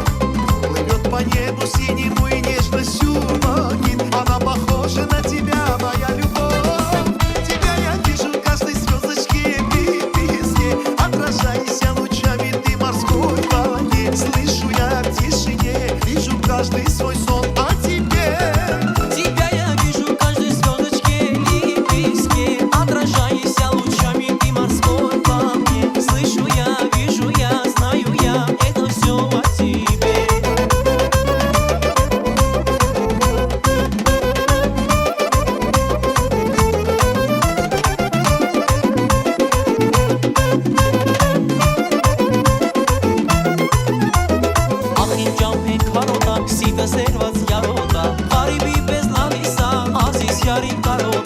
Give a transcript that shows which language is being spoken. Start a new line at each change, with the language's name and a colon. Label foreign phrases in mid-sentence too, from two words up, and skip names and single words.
Russian: Плывет по небу синему и нежностью манит Она похожа на тебя, моя любовь Тебя я вижу в каждой звездочке и песке Отражаясь лучами ты морской волне Слышу я в тишине, вижу каждый свой сон о тебе Тебя я вижу в каждой звездочке и песке Отражаясь лучами ты морской волне Слышу я, вижу я, знаю я Это все о тебе
Armenian: Ախ իմ ճամփեն քարոտա, սիտը սերված յարոտա Հարիբի պես լալիսա, ազիս յարին կարոտա